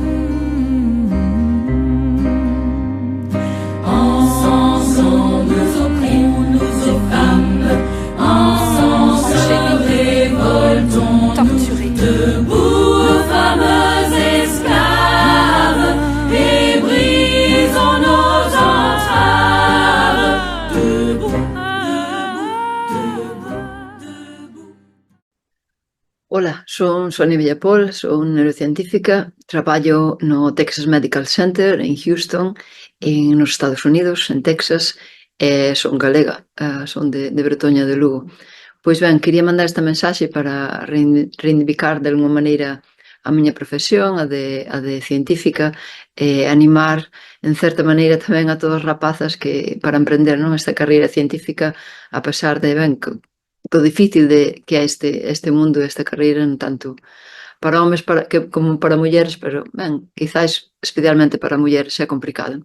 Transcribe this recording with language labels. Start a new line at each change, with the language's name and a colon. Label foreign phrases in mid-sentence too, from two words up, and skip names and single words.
French: Ensemble, nous opprimons nos femmes, ensemble, révoltons, Torturée. debout, femmes esclaves, et brisons nos entraves. Debout, debout, debout.
Galician: Ola, son Sonia Villapol, son neurocientífica, traballo no Texas Medical Center en Houston, nos Estados Unidos, en Texas, e son galega, son de Bretoña de Lugo. Pois ben, quería mandar esta mensaxe para reivindicar de alguma maneira a miña profesión, a de científica, e animar, en certa maneira, tamén a todas as rapazas que para emprender esta carreira científica, a pesar de, ben, do difícil que é este mundo, esta carreira, non tanto para homes como para mulleres, pero, ben, quizás especialmente para mulleres é complicado.